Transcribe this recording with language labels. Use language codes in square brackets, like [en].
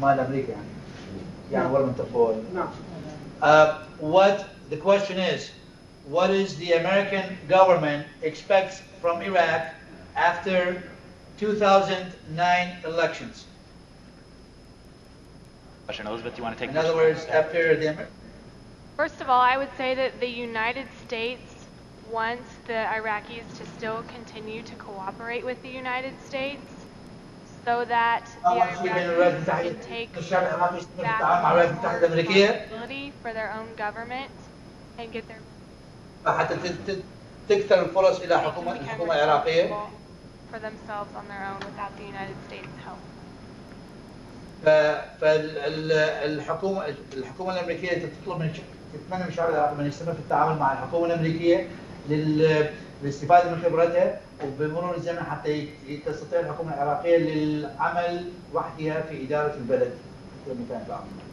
[ar] مال أمريكا يعني ولا منتخبون. نعم. [en] What the question is, what is the American government expects from Iraq after 2009 elections? Elizabeth, do you want to take In other words, after the First of all, I would say that the United States wants the Iraqis to still continue to cooperate with the United States so that the Iraqis can take back responsibility for their own government and get their [ar] حتى تكثر الفرص إلى الحكومة العراقية [en] for themselves on their own without the United States' help. [ar] فالحكومة الأمريكية تتمنى من الشعب العراقي أن يستمر في التعامل مع الحكومة الأمريكية للاستفادة من خبرتها وبمرور الزمن حتى تستطيع الحكومة العراقية للعمل وحدها في إدارة البلد في مكان العمل.